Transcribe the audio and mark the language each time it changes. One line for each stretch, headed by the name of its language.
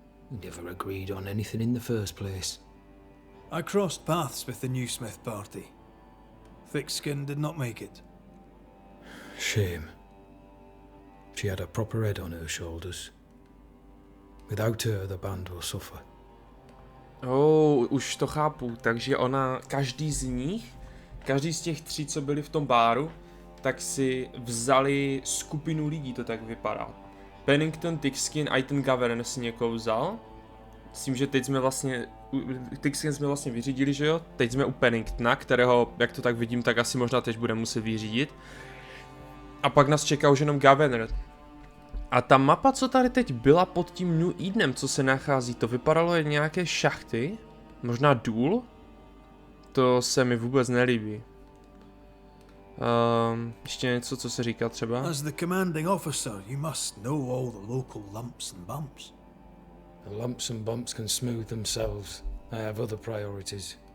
English: We never agreed on anything in the first place. I crossed paths with the new Smith party. Thick-Skin did not make it. Shame. She had a proper head on her shoulders. Without her, the band will suffer.
Czech: Už to chápu, takže ona, každý z těch 3, co byli v tom báru, tak si vzali skupinu lidí, to tak vypadá. Pennington, Thickskin a i ten Governor si někoho vzal. S tím, že teď jsme vlastně, Thickskin jsme vlastně vyřídili, že jo? Teď jsme u Penningtona, kterého, jak to tak vidím, tak asi možná teď budeme muset vyřídit. A pak nás čeká už jenom Governor. A ta mapa, co tady teď byla pod tím New Edenem, co se nachází, to vypadalo jak nějaké šachty? Možná důl? To se mi vůbec nelíbí. Ještě něco, co se říká třeba?
English: As the commanding officer, you must know all the local lumps and bumps. The lumps and bumps can smooth themselves. I have other priorities.